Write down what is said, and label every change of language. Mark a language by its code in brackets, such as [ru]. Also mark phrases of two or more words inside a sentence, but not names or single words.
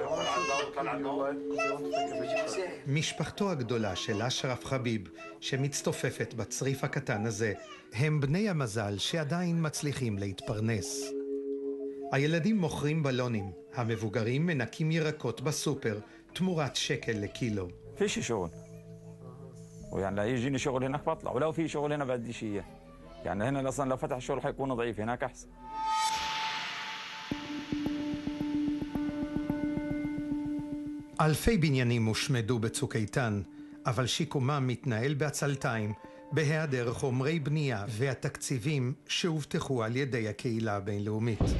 [he] משפחתו הגדולה של אשרף חביב, שמצטופפת בצריף הקטן הזה, הם בני המזל שעדיין מצליחים להתפרנס. הילדים מוכרים בלונים, המבוגרים מנקים ירקות בסופר, תמורת שקל לקילו. [ar] فيش شغل ويعني لا يجيني شغل هناك بطلع ولو في شغل هنا بديش اياه يعني هنا اصلا لو فتح الشغل حيكون ضعيف هناك احسن. [he] אלפי בניינים הושמדו בצוק איתן, אבל שיקומם מתנהל בעצלתיים, בהיעדר חומרי בנייה והתקציבים שהובטחו על ידי הקהילה הבינלאומית.